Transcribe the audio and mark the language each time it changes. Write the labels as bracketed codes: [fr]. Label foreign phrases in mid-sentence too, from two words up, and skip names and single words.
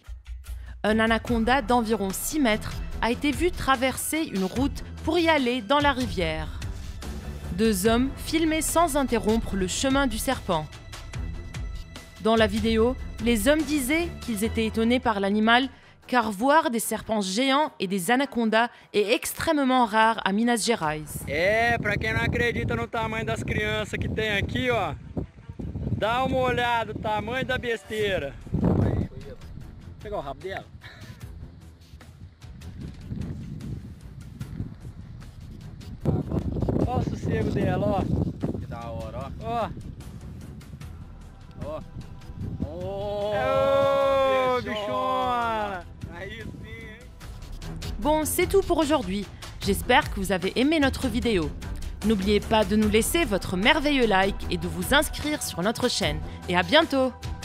[fr] Un anaconda d'environ 6 mètres a été vu traverser une route pour y aller dans la rivière. 2 hommes filmaient sans interrompre le chemin du serpent. Dans la vidéo, les hommes disaient qu'ils étaient étonnés par l'animal car voir des serpents géants et des anacondas est extrêmement rare à Minas Gerais. [pt] Pra quem não acredita no tamanho das crianças que tem aqui, ó, dá uma olhada no tamanho da besteira. Pegar o rabo dela. Ó o sossego dela, ó. Que da hora, ó. Ó. Ó. Ô, bichona! Aí sim, hein? [fr] Bon, c'est tout pour aujourd'hui. J'espère que vous avez aimé notre vidéo. N'oubliez pas de nous laisser votre merveilleux like et de vous inscrire sur notre chaîne. Et à bientôt!